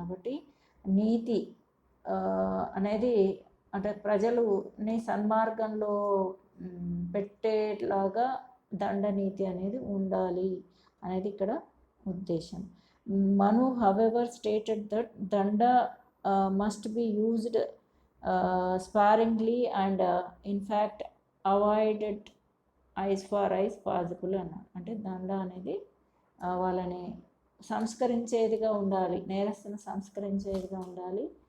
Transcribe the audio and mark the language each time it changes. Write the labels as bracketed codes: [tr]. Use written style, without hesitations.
[te] కాబట్టి నీతి అనేది అంటే ప్రజలుని సన్మార్గంలో పెట్టేలాగా దండనీతి అనేది ఉండాలి అనేది ఇక్కడ ఉద్దేశం. [en] Manu however stated that danda must be used sparingly and in fact avoided as far as possible [te] అన్నాడు. అంటే దండ అనేది వాళ్ళని సంస్కరించేదిగా ఉండాలి, నేరస్తును సంస్కరించేదిగా ఉండాలి.